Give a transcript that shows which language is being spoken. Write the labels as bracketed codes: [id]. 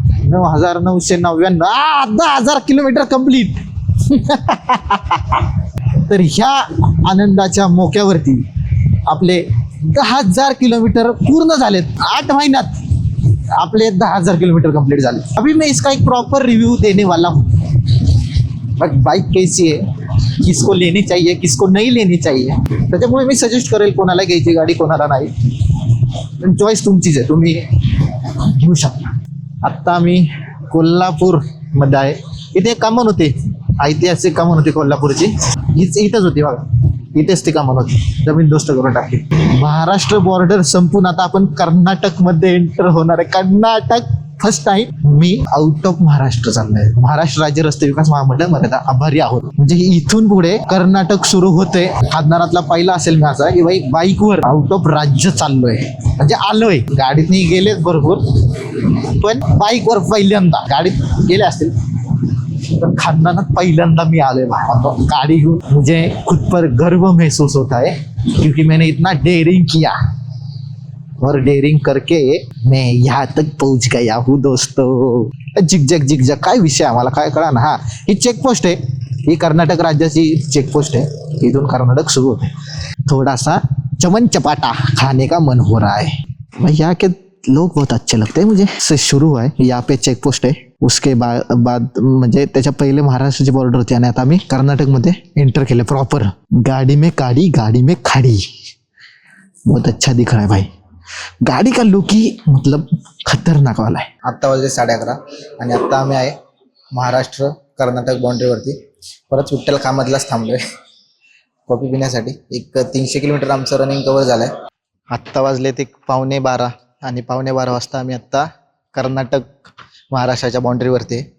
[mr] 9,999 10,000 kilometre complete. तर ह्या आनंदाच्या मोक्यावरती आपले 10,000 किलोमीटर पूर्ण झालेत. 8 महिन्यात आपले 10,000 किलोमीटर कंप्लीट झाले. [hi] अभी मैं इसका एक प्रॉपर रिव्यू देने वाला हूँ. बट बाइक कैसी है, किसको लेनी चाहिए, किसको नहीं लेनी चाहिए, [mr] त्याच्यामुळे मी सजेस्ट करेल कोणाला घ्यायची गाडी, कोणाला नाही. चॉईस तुमचीच आहे, तुम्ही घेऊ शकता. आत्ता मी कोल्हापूर मध्ये आहे. इथे कमान होते, ऐतिहासिक कमान होती कोल्हापूरची. इथंच होती बघा, इथेच ती कमान होती, जमीनदोस्त करून टाकली. महाराष्ट्र बॉर्डर संपून आता आपण कर्नाटक मध्ये एंटर होणार आहे. Karnataka first time मी out of Maharashtra चाललोय. महाराष्ट्र राज्य रस्ते विकास महामंडळ मध्ये आभारी आहोत. म्हणजे इथून पुढे कर्नाटक सुरू होते. खासदारातला पहिला असेल मी असा की बाई बाईकवर आउट ऑफ राज्य चाललोय, म्हणजे आलोय. गाडीतनी गेलेच भरपूर, पण बाईकवर पहिल्यांदा. गाडीत गेले असतील तर खानदानात पहिल्यांदा मी आलोय गाड़ी घेऊन. [hi] मुझे खुद पर गर्व महसूस होता है क्योंकि मैंने इतना डेयरिंग किया और डेयरिंग करके मैं यहाँ तक पहुंच गया हूँ दोस्तों. [mr] जिगजग काय विषय आम्हाला काय कळा ना. हा, ही चेकपोस्ट आहे, ही कर्नाटक राज्याची चेकपोस्ट आहे. इथून कर्नाटक सुरू होते. [hi] थोड़ा सा चमन चपाटा खाने का मन हो रहा है. भाई यहाँ के लोग बहुत अच्छे लगते हैं मुझे. से शुरू है, यहाँ पे चेकपोस्ट है. उसके बाद [mr] म्हणजे त्याच्या पहिले महाराष्ट्राची बॉर्डर होती आणि आता आम्ही कर्नाटकमध्ये एंटर केले प्रॉपर. [hi] गाड़ी में काड़ी, गाड़ी में खाड़ी. बहुत अच्छा दिख रहा है भाई. गाड़ी का लुक ही मतलब खतरनाक वाला है. [mr] आत्ता वाजले 11:30 आणि आत्ता आम्ही आहे महाराष्ट्र कर्नाटक बाउंड्रीवरती. परत विठ्ठल कामतलाच थांबलोय कॉफी पिण्यासाठी. एक 300 किलोमीटर आमचं रनिंग कव्हर झालंय. आत्ता वाजले ते 11:15 आणि 11:15 वाजता आम्ही आत्ता कर्नाटक महाराष्ट्राच्या बाउंड्रीवरती.